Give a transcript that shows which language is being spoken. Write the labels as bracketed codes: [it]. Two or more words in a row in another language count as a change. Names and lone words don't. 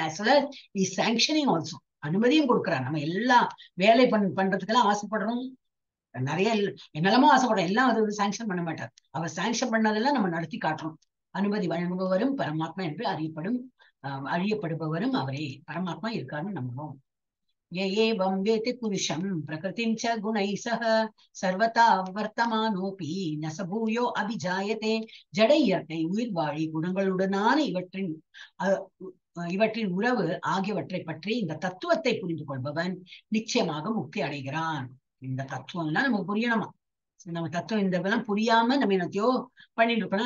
[en] as well is sanctioning also, [ta] அனுமதியும் கொடுக்கிறார். நம்ம எல்லா வேலை பண்றதுக்கெல்லாம் ஆசைப்படுறோம், நிறைய என்னெல்லாமோ ஆசைப்படுறோம், எல்லாம் அது வந்து சாங்ஷன் பண்ண மாட்டார். அவர் சாங்ஷன் பண்ணதெல்லாம் நம்ம நடத்தி காட்டுறோம். அனுமதி வழங்குபவரும் பரமாத்மா என்று அழியப்படுபவரும் அவரே. பரமாத்மா இருக்காருன்னு நம்புவோம். [sa] एवं वेति पुरुषं प्रकृतिं च गुणैः सह सर्वथा वर्तमानोऽपि न स भूयो अभिजायते. [ta] ஜட இயற்கை உயிர் வாழி குணங்களுடனான இவற்றின் உறவு ஆகியவற்றை பற்றி இந்த தத்துவத்தை புரிந்து கொள்பவன் நிச்சயமாக முக்தி அடைகிறான். இந்த தத்துவம் எல்லாம் நமக்கு புரியணுமா? நம்ம தத்துவம் இந்த இதெல்லாம் புரியாம நம்ம என்னத்தையோ பண்ணிட்டு இருக்கணும்.